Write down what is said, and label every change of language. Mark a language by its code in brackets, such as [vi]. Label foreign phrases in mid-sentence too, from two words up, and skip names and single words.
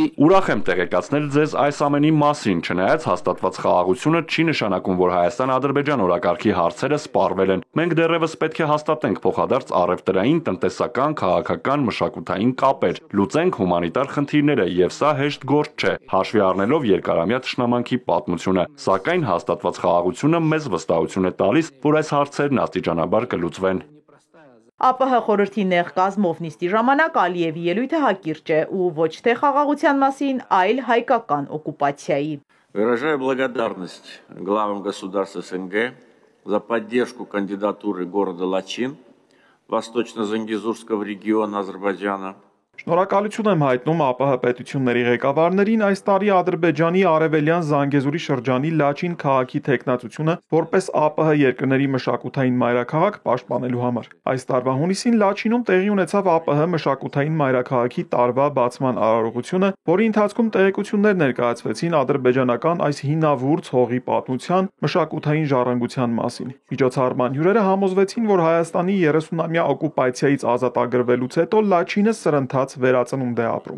[hy] Ուրախ եմ տեղեկացնել ձեզ այս ամենի մասին, չնայած հաստատված խաղաղությունը չի նշանակում, որ Հայաստան-Ադրբեջան օրակարգի հարցերը սպառվել են։ Մենք դեռևս պետք է հաստատենք փոխադարձ առևտրային, տնտեսական, քաղաքական, մշակութային կապեր, լուծենք հումանիտար խնդիրները, եւ սա հեշտ գործ չէ, հաշվի առնելով երկարամյա թշնամանքի պատմությունը։ Սակայն հաստատված խաղաղությունը մեզ վստահություն է տալիս, որ այս հարցերն աստիճանաբար կլուծվեն։ ԱՊՀ խորհրդի նեղ կազմով նիստի ժամանակ Ալիևի ելույթը հակիրճ է ու ոչ թե խաղաղության մասին, այլ հայկական օկուպացիայի։ [ru] Выражаю благодарность главам государств СНГ за поддержку кандидатуры города Лачин, Восточно-Зангезурского региона Азербайджана. [hy] Շնորհակալություն եմ հայտնում ԱՊՀ պետությունների ղեկավարներին այս տարի Ադրբեջանի արևելյան Զանգեզուրի շրջանի Լաչին քաղաքի թեկնածությունը որպես ԱՊՀ երկրների մշակութային մայրաքաղաք պաշտպանելու համար։ Այս տարվա հունիսին Լաչինում տեղի ունեցավ ԱՊՀ մշակութային մայրաքաղաքի տարվա բացման արարողությունը, որի ընթացքում տեղեկություններ ներկայացվեցին ադրբեջանական այս հինավուրց հողի պատմության, մշակութային ժառանգության մասին։ Միջոցառման հյուրերը համոզվեցին, որ Հայաստանի 30-ամյա օկուպացիայից ազատագրվելուց հետո Լաչինը սրընթաց վերածնունդ է ապրում։